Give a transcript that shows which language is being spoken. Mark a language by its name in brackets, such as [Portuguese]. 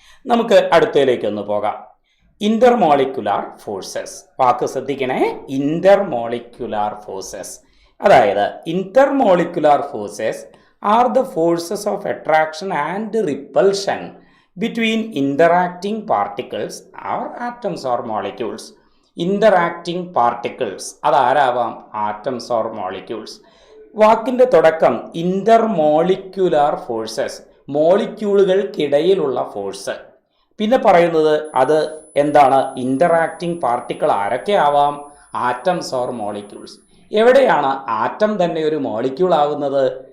[Malayalam] നമുക്ക് അടുത്തതിലേക്കൊന്ന് പോകാം. Intermolecular forces, വാക്ക് ശ്രദ്ധിക്കണേ, ഇന്റർമോളിക്കുലാർ ഫോഴ്സസ്. [English] അതായത് intermolecular forces are the forces of attraction and repulsion between interacting particles or atoms or molecules. Interacting particles [Malayalam] അതാരാവാം? [English] Atoms or molecules. [Malayalam] വാക്കിൻ്റെ തുടക്കം intermolecular forces, മോളിക്യൂളുകൾക്കിടയിലുള്ള force. പിന്നെ പറയുന്നത് അത് എന്താണ്? ഇന്ററാക്റ്റിംഗ് പാർട്ടിക്കിൾ ആരൊക്കെ ആവാം? [English] Atoms or molecules. [Malayalam] എവിടെയാണ് ആറ്റം തന്നെ ഒരു മോളിക്യൂൾ ആവുന്നത്?